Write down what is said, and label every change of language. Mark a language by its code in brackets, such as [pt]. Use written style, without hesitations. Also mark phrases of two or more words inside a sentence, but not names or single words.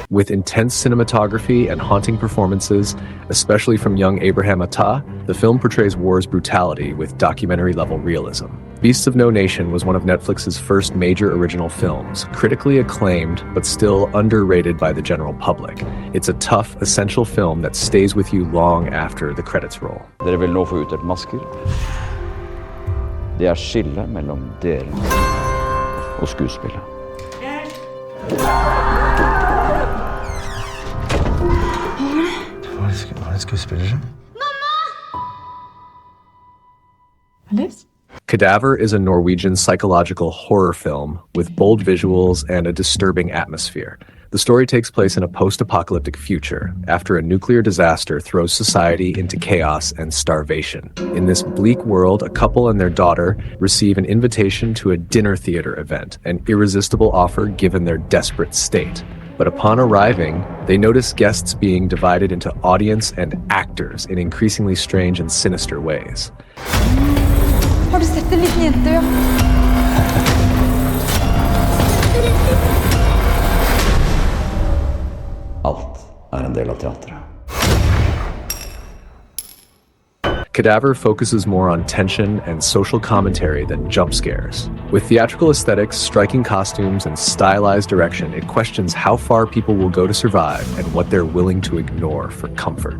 [en] With intense cinematography and haunting performances, especially from young Abraham Attah, the film portrays war's brutality with documentary-level realism. Beasts of No Nation was one of Netflix's first major original films, critically acclaimed but still underrated by the general public. It's a tough, essential film that stays with you long after the credits roll. [no] Dere vil nå få utdelt masker. Det skillet mellom dere og skuespillet. Var det skuespillere? [en] Cadaver is a Norwegian psychological horror film with bold visuals and a disturbing atmosphere. The story takes place in a post-apocalyptic future after a nuclear disaster throws society into chaos and starvation. In this bleak world, a couple and their daughter receive an invitation to a dinner theater event, an irresistible offer given their desperate state. But upon arriving, they notice guests being divided into audience and actors in increasingly strange and sinister ways. [no] Har du sett en liten jente? Alt en del av teatret. [en] Cadaver focuses more on tension and social commentary than jump scares. With theatrical aesthetics, striking costumes, and stylized direction, it questions how far people will go to survive and what they're willing to ignore for comfort.